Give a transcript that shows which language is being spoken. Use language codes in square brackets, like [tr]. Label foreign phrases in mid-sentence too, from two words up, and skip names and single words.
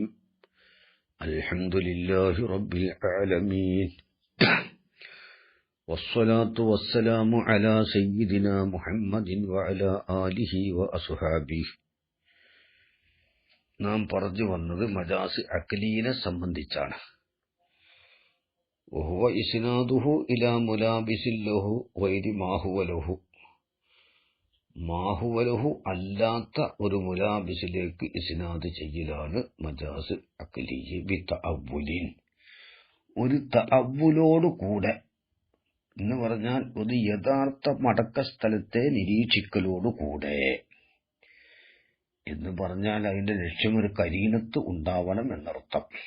[ar] الحمد لله رب العالمين. والصلاة والسلام على سيدنا محمد وعلى آله وأصحابه. [ml] നാം പറഞ്ഞു വന്നത് [ar] مجاز عقلي [ml] സംബന്ധിച്ചാണ്. [ar] وهو إسناده إلى ملابس له غير ما هو له. [ml] അല്ലാത്ത ഒരു മുലാബിസിലേക്ക് ഇസ്നാദ് ചെയ്യലാണ് [ar] مجاز عقلي بتأول. [ml] ഒരു തഅവ്വുലോട് കൂടെ എന്ന് പറഞ്ഞാൽ ഒരു യഥാർത്ഥ മടക്ക സ്ഥലത്തെ നിരീക്ഷിക്കലോട് കൂടെ എന്ന് പറഞ്ഞാൽ അതിന്റെ ലക്ഷ്യം ഒരു കരീനത്ത് ഉണ്ടാവണം എന്നർത്ഥം.